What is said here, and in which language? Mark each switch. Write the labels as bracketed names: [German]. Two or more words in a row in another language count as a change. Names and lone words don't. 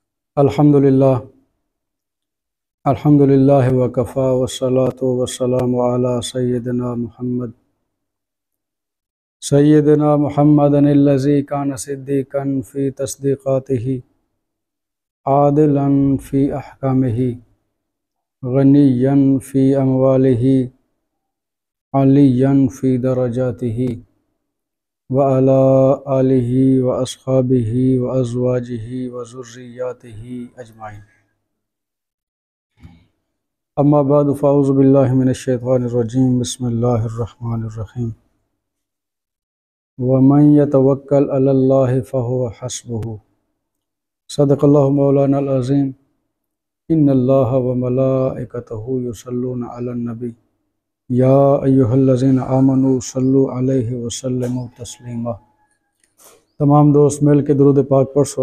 [Arabic] الحمدللہ الحمدللہ وکفا والصلاة والسلام علی سیدنا محمد الذی کان صدیقا فی تصدیقاتہ عادلا فی احکامہ غنیا فی اموالہ علیا فی درجاتہ وعلی آلہ واصحابہ وازواجہ وذریاتہ اجمعین۔ اما بعد فاعوذ باللہ من الشیطان الرجیم، بسم اللہ الرحمن الرحیم۔ ومن یتوکل علی اللہ فہو حسبہ، صدق اللہ مولانا العظیم۔ ان اللہ وملائکتہ یصلون علی النبی یا ایہا الذین آمنوا صلوا علیہ وسلموا تسلیما۔ [Urdu] تمام دوست مل کے درود پاک پڑھو۔